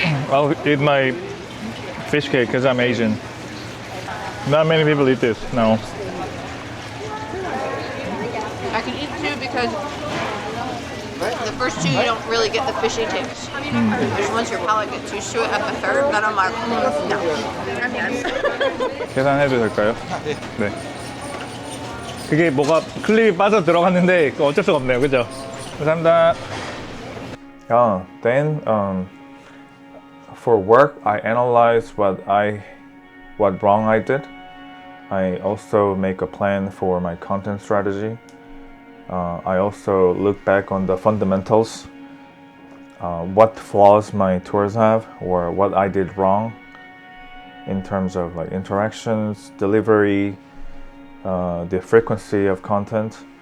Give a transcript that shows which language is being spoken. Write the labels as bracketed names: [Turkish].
[English] I'll eat my fish cake because I'm Asian. Not many people eat this. No. I can eat 2 because the first 2 you don't really get the fishy taste. Because once your palate gets used to it at the third, then I'm like, no. I'm done. [Korean] 계산해도 될까요? 네. 그게 뭐가 클립이 빠져 들어갔는데 어쩔 수가 없네요. 그죠? 감사합니다. [English] Then for work, I analyze what wrong I did. I also make a plan for my content strategy. I also look back on the fundamentals, what flaws my tours have or what I did wrong in terms of like interactions, delivery, the frequency of content.